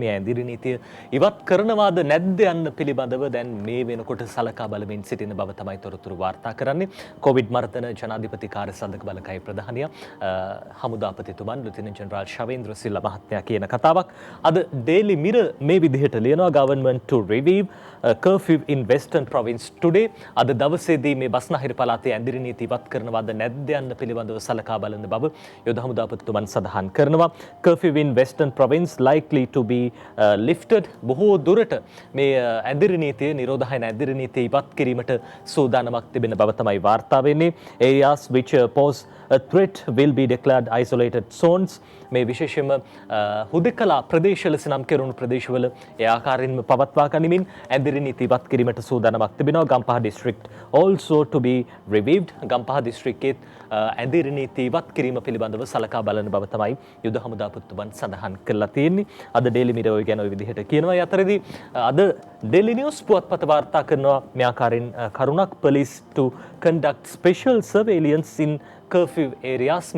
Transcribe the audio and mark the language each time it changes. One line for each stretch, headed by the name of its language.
Sinhala: මේ ඇඳිරි නීතිය ඉවත් කරනවාද නැද්ද යන්න පිළිබඳව දැන් මේ වෙනකොට සලකා බලමින් සිටින බව තමයි තොරතුරු වාර්තා කරන්නේ. කොවිඩ් මර්ධන ජනාධිපති කාර්යසාධක බලකායේ ප්‍රධානියා හමුදාපතිතුමන් ලුතිනන්ට් ජෙනරාල් ශවේන්ද්‍ර සිල්වා මහත්මයා කියන කතාවක් අද ඩේලි මිරර් මේ විදිහට ලියනවා.
English: Government to review curfew in Western Province today.
Sinhala: අද දවසේදී මේ බස්නාහිර පළාතේ ඇඳිරි නීති ඉවත් කරනවාද නැද්ද යන්න පිළිබඳව සලකා බලන බව යොද හමුදාපතිතුමන් සඳහන් කරනවා.
English: Curfew in Western Province likely to be lifted.
Sinhala: බොහෝ දුරට මේ ඇඳිරි නීතිය නිරෝධායන ඇඳිරි නීතිය ඉවත් කිරීමට සූදානමක් තිබෙන බව තමයි වාර්තා වෙන්නේ.
English: Areas which pose a threat will be declared isolated zones.
Sinhala: මේ විශේෂයෙන්ම හුදකලා ප්‍රදේශ ලෙස නම් කෙරුණු ප්‍රදේශවල ඒ ආකාරයෙන්ම පවත්වා ගනිමින් ඇඳිරි නීති ඉවත් කිරීමට සූදානමක් තිබෙනවා.
English: Gampaha district also to be reviewed.
Sinhala: Gampaha දිස්ත්‍රික්කයේ ඇඳිරි නීති ඉවත් කිරීම පිළිබඳව සලකා බලන බව තමයි යුද හමුදාපතිතුමන් සඳහන් කරලා තියෙන්නේ. අද ඩේලි මිරර් ඔය ගැන ඔය විදිහට කියනවා. ඒ අතරදී අද ඩේලි නිවුස් පුවත්පත වාර්තා කරනවා මේ ආකාරයෙන් කරුණක්
English: police to conduct special surveillance in curfew areas.